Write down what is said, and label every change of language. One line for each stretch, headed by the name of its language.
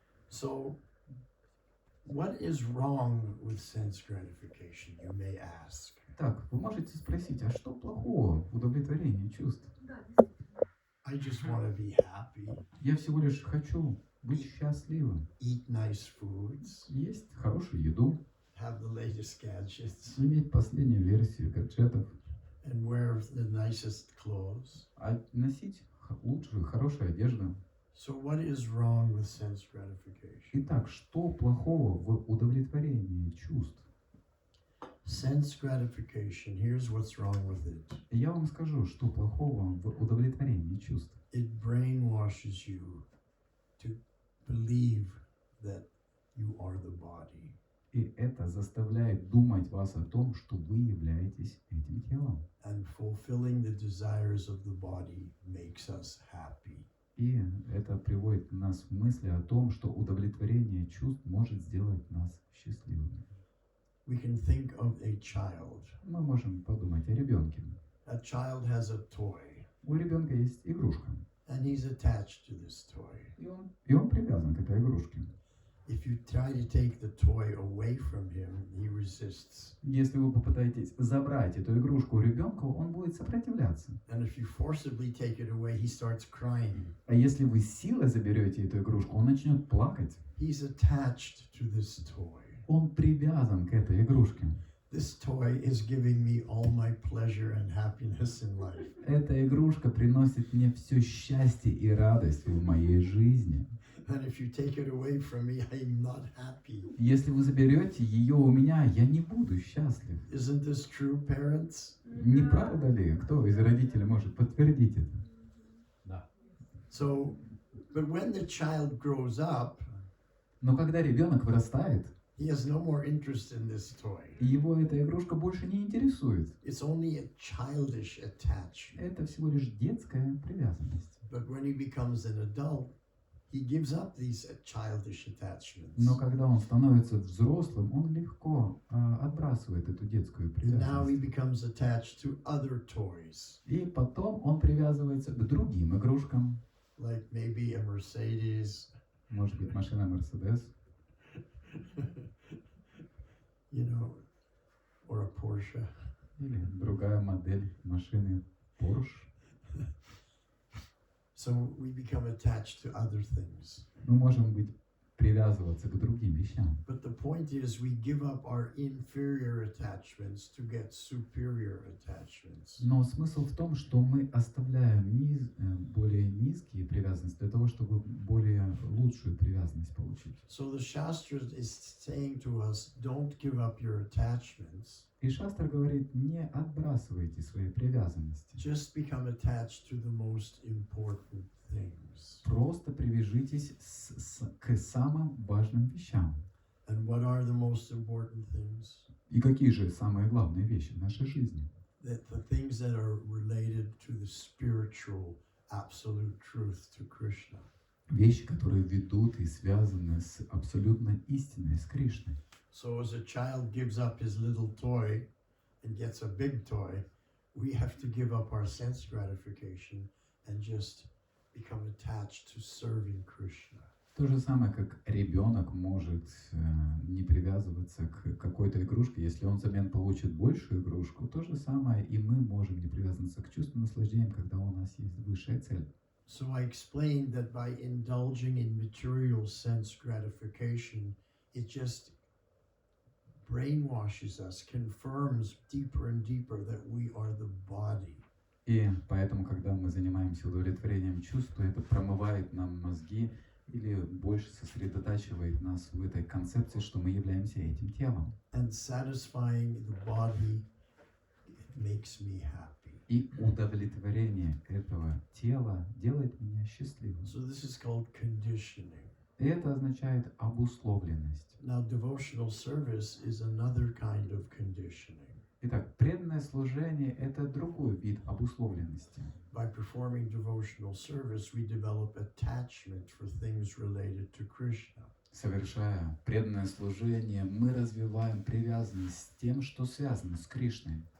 English: So, what is wrong with sense gratification, you may ask?
Russian: Так, вы можете спросить, а что плохого в удовлетворении чувств?
English: I just want to be happy,
Russian: Я всего лишь хочу быть счастливым,
English: eat nice foods,
Russian: есть хорошую еду,
English: have the latest gadgets,
Russian: иметь последнюю версию гаджетов,
English: and wear the nicest clothes.
Russian: а носить лучшую, хорошую одежду.
English: So what is wrong with sense gratification?
Russian: Итак, что плохого в удовлетворении чувств?
English: Sense gratification, here's what's wrong with it.
Russian: Я вам скажу, что плохого в удовлетворении чувств.
English: It brainwashes you to believe that you are the body.
Russian: И это заставляет думать вас о том, что вы являетесь этим телом.
English: And fulfilling the desires of the body makes us happy.
Russian: И это приводит нас к мысли о том, что удовлетворение чувств может сделать нас счастливыми.
English: We can think of a child.
Russian: Мы можем подумать о ребенке.
English: A child has a toy,
Russian: У ребенка есть игрушка,
English: and he's attached to this toy.
Russian: и он привязан к этой игрушке.
English: If you try to take the toy away from him, he resists.
Russian: Если вы попытаетесь забрать эту игрушку у ребенка, он будет сопротивляться.
English: And if you forcibly take it away, he starts crying.
Russian: А если вы силой заберете эту игрушку, он начнет плакать.
English: He's attached to this toy.
Russian: Он привязан к этой игрушке.
English: This toy is giving me all my pleasure and happiness in life.
Russian: Эта игрушка приносит мне все счастье и радость в моей жизни.
English: And if you take it away from me, I'm not happy.
Russian: Если вы заберете ее у меня, я не буду счастлив.
English: Isn't this true, parents?
Russian: Не правда ли? Кто из родителей может подтвердить это? Да.
English: So, but when the child grows up,
Russian: Но когда ребенок вырастает,
English: he has no more interest in this toy.
Russian: его эта игрушка больше не интересует.
English: It's only a childish attachment.
Russian: Это всего лишь детская привязанность.
English: But when he becomes an adult, he gives up these childish attachments.
Russian: Но когда он становится взрослым, он легко отбрасывает эту детскую
English: And now he
Russian: привязанность.
English: becomes attached to other toys,
Russian: И потом он привязывается к другим игрушкам.
English: like maybe a Mercedes,
Russian: Может быть, машина Mercedes,
English: you know, or a Porsche.
Russian: или другая модель машины Porsche.
English: So we become attached to other things.
Russian: Мы можем быть привязываться к другим вещам.
English: But the point is, we give up our inferior attachments to get superior attachments.
Russian: Но смысл в том, что мы оставляем более низкие привязанности для того, чтобы более лучшую привязанность получить.
English: So the Shastra is saying to us, don't give up your attachments.
Russian: И Шастра говорит, не отбрасывайте свои привязанности.
English: Just become attached to the most important things.
Russian: Просто привяжитесь к самым важным вещам.
English: And what are the most important things?
Russian: И какие же самые главные вещи в нашей жизни?
English: That the things that are related to the spiritual absolute truth to Krishna.
Russian: Вещи, которые ведут и связаны с абсолютной истиной, с Кришной.
English: So as a child gives up his little toy and gets a big toy, we have to give up our sense gratification and just become attached to serving Krishna.
Russian: То же самое, как ребенок может не привязываться к какой-то игрушке, если он взамен получит большую игрушку, то же самое и мы можем не привязываться к чувству наслаждения, когда у нас есть высшая цель.
English: So I explained that by indulging in material sense gratification, it just brainwashes us, confirms deeper and deeper that we are the body.
Russian: И поэтому, когда мы занимаемся удовлетворением чувств, то это промывает нам мозги или больше сосредотачивает нас в этой концепции, что мы являемся этим телом.
English: And satisfying the body makes me happy.
Russian: И удовлетворение этого тела делает меня счастливым.
English: So this is called conditioning.
Russian: И это означает обусловленность.
English: Now devotional service is another kind of conditioning.
Russian: Итак, преданное служение – это другой вид обусловленности.
English: By performing devotional service, we develop attachment for things related to Krishna.
Russian: Совершая преданное служение, мы развиваем привязанность с тем, что связано с Кришной.